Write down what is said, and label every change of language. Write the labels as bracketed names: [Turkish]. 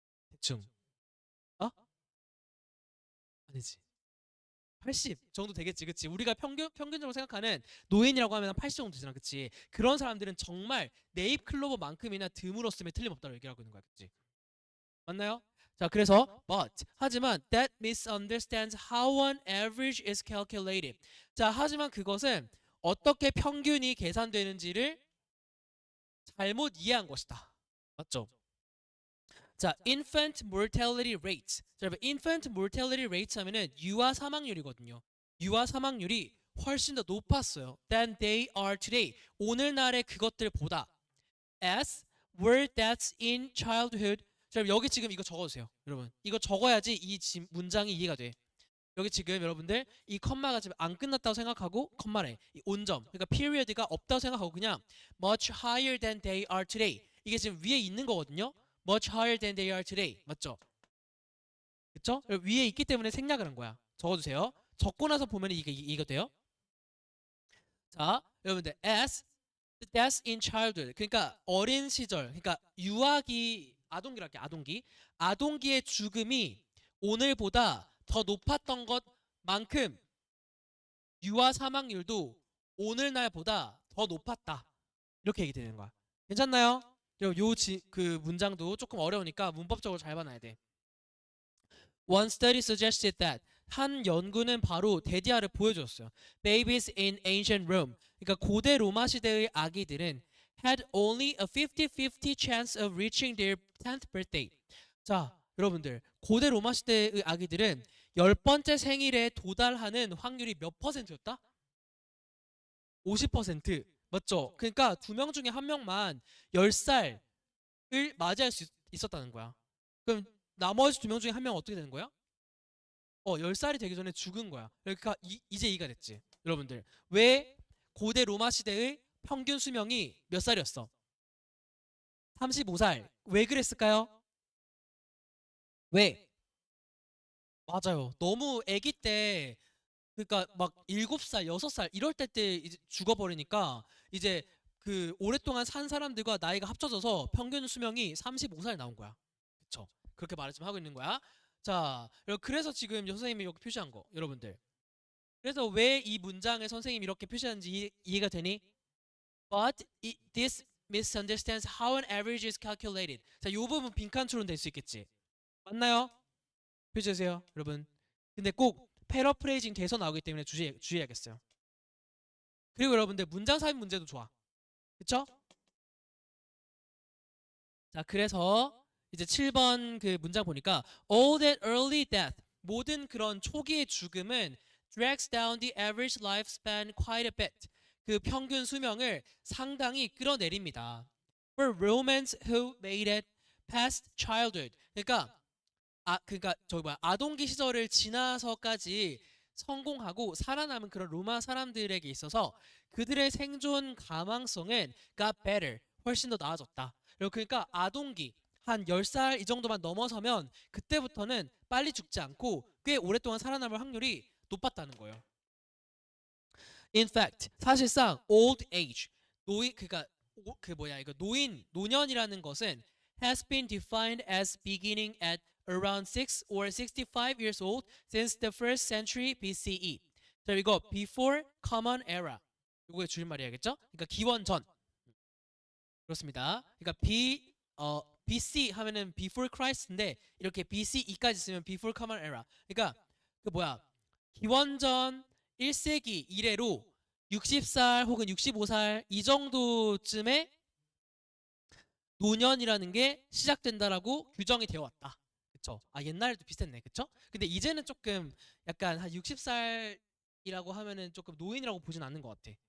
[Korean] 대충. 어? 아니지. 80 정도 되겠지. 그치? 우리가 평균적으로 생각하는 노인이라고 하면 80 정도 되잖아. 그치? 그런 사람들은 정말 네잎 클로버만큼이나 드물었음에 틀림없다고 얘기하고 있는 거야. 그치? 맞나요? 자, 그래서 하지만 [English] that misunderstands how an average is calculated. [Korean] 자, 하지만 그것은 어떻게 평균이 계산되는지를 잘못 이해한 것이다. 맞죠? 자, [English] infant mortality rate. [Korean] 자, 여러분, [English] infant mortality rate [Korean] 하면은 유아 사망률이거든요. 유아 사망률이 훨씬 더 높았어요. [English] than they are today. [Korean] 오늘날의 그것들보다 [English] as were deaths in childhood. [Korean] 자, 여기 지금 이거 적어주세요. 여러분, 이거 적어야지 이 문장이 이해가 돼. 여기 지금 여러분들 이 컴마가 지금 안 끝났다고 생각하고 컴마래 이 온점 그러니까 period가 없다고 생각하고 그냥 [English] much higher than they are today [Korean] 이게 지금 위에 있는 거거든요. [English] much higher than they are today [Korean] 맞죠? 그쵸? 위에 있기 때문에 생략을 한 거야. 적어주세요. 적고 나서 보면 이게 돼요. 자, 여러분들 as [English] The deaths in childhood. [Korean] 그러니까 어린 시절. 그러니까 유아기 아동기랄게 아동기. 아동기의 죽음이 오늘보다 더 높았던 것만큼 유아 사망률도 오늘날보다 더 높았다. 이렇게 얘기 되는 거야. 괜찮나요? 그 문장도 조금 어려우니까 문법적으로 잘 봐놔야 돼. [English] One study suggested that [Korean] 한 연구는 바로 데디아를 보여줬어요. [English] Babies in ancient Rome. [Korean] 그러니까 고대 로마 시대의 아기들은 [English] had only a 50-50 chance of reaching their 10th birthday. [Korean] 자, 여러분들 고대 로마 시대의 아기들은 10번째 생일에 도달하는 확률이 몇 퍼센트였다? 50%. 맞죠? 그러니까 두 명 중에 한 명만 10살을 맞이할 수 있었다는 거야. 그럼 나머지 두 명 중에 한 명은 어떻게 되는 거야? 10살이 되기 전에 죽은 거야. 그러니까 이제 이해가 됐지. 여러분들. 왜 고대 로마 시대의 평균 수명이 몇 살이었어? 35살. 왜 그랬을까요? 왜? 맞아요. 너무 아기 때 그러니까 막 7살, 6살 이럴 때 이제 죽어버리니까 이제 그 오랫동안 산 사람들과 나이가 합쳐져서 평균 수명이 35살 나온 거야. 그쵸? 그렇게 말을 좀 하고 있는 거야. 자, 그래서 지금 선생님이 여기 표시한 거, 여러분들. 그래서 왜 이 문장에 선생님이 이렇게 표시하는지 이해가 되니? [English] But this misunderstands how an average is calculated. [Korean] 자, 이 부분 빈칸 추론 될 수 있겠지. 맞나요? 표시해주세요, 여러분. 근데 꼭 패러프레이징 돼서 나오기 때문에 주의해야겠어요. 그리고 여러분들 문장 삽입 문제도 좋아. 그쵸? 자, 그래서 이제 7번 그 문장 보니까 [English] all that early death [Korean] 모든 그런 초기의 죽음은 [English] drags down the average lifespan quite a bit. [Korean] 그 평균 수명을 상당히 끌어내립니다. [English] For Romans who made it past childhood. [Korean] 그러니까 저기 뭐야 아동기 시절을 지나서까지 성공하고 살아남은 그런 로마 사람들에게 있어서 그들의 생존 가망성은 [English] got better [Korean] 훨씬 더 나아졌다. 그러니까 아동기 한 10살 이 정도만 넘어서면 그때부터는 빨리 죽지 않고 꽤 오랫동안 살아남을 확률이 높았다는 거예요. [English] In fact, [Korean] 사실상 [English] old age [Korean] 그러니까 이거 노년이라는 것은 [English] has been defined as beginning at around 6 or 65 years old since the first century BCE. [Korean] 자, 이거 [English] before common era. [Korean] 이거의 줄임말이야겠죠? 그러니까 기원 전. 그렇습니다. 그러니까 BC 하면은 [English] before Christ [Korean] 인데 이렇게 BCE까지 쓰면 [English] before common era. [Korean] 그러니까 기원 전 1세기 이래로 60살 혹은 65살 이 정도쯤에 노년이라는 게 시작된다라고 규정이 되어 왔다. 그쵸? 옛날에도 비슷했네. 그쵸? 근데 이제는 조금 약간 한 60살이라고 하면은 조금 노인이라고 보진 않는 것 같아.